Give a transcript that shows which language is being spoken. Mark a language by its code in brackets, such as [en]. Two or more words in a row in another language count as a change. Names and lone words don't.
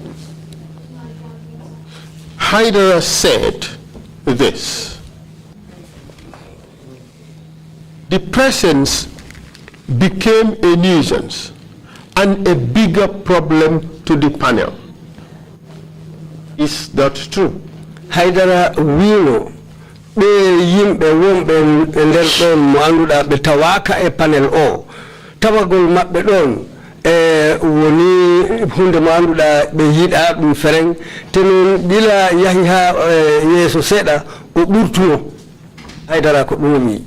[en] Haidara said this. The presence became a nuisance and a bigger problem to the panel. Is that true? [ff] Haidara wino be yimbe wombe nder don mo anduda be tawaka e panel o tawagol mabbe don woni hunde mo anduda be yida dum fereng tenon bila yahi ha yeso seda o burtuno Haidara ko dumi.